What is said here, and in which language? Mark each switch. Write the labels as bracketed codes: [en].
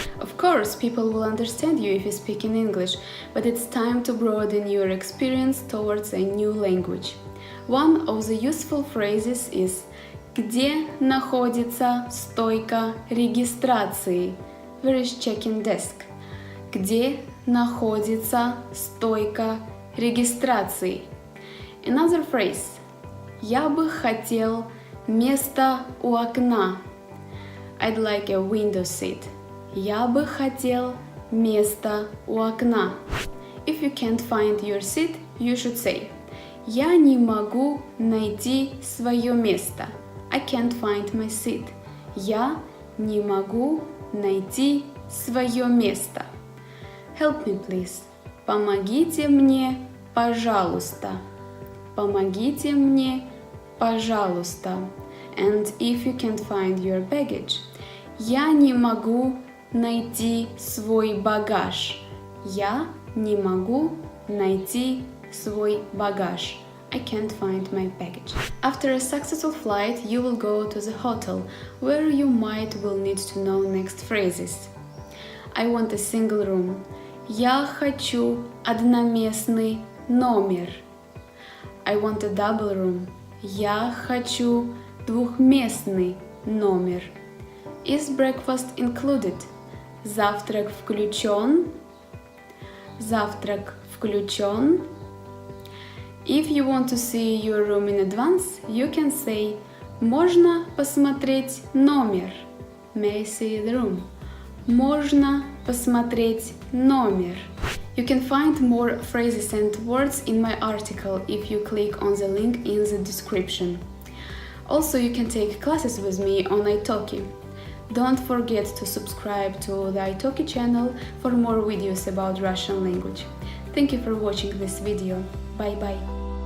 [en] Of course, people will understand you if you speak in English, but it's time to broaden your experience towards a new language. One of the useful phrases is [ru] «Где находится стойка регистрации?» [en] Where is check-in desk? [ru] Где находится стойка регистрации? [en] Another phrase. [ru] Я бы хотел место у окна. [en] I'd like a window seat. [ru] Я бы хотел место у окна. [en] If you can't find your seat, you should say [ru] Я не могу найти свое место. [en] I can't find my seat. [ru] Я не могу найти свое место. [en] Help me, please. [ru] Помогите мне, пожалуйста. Помогите мне, пожалуйста. [en] And if you can't find your baggage, [ru] я не могу найти свой багаж. Я не могу найти свой багаж. [en] I can't find my baggage. After a successful flight, you will go to the hotel, where you will need to know next phrases. I want a single room. [ru] Я хочу одноместный номер. [en] I want a double room. [ru] Я хочу двухместный номер. [en] Is breakfast included? [ru] Завтрак включен. Завтрак включен. [en] If you want to see your room in advance, you can say [ru] «Можно посмотреть номер?» [en] May I see the room? [ru] Можно посмотреть номер. [en] You can find more phrases and words in my article if you click on the link in the description. Also, you can take classes with me on italki. Don't forget to subscribe to the italki channel for more videos about Russian language. Thank you for watching this video. Bye bye.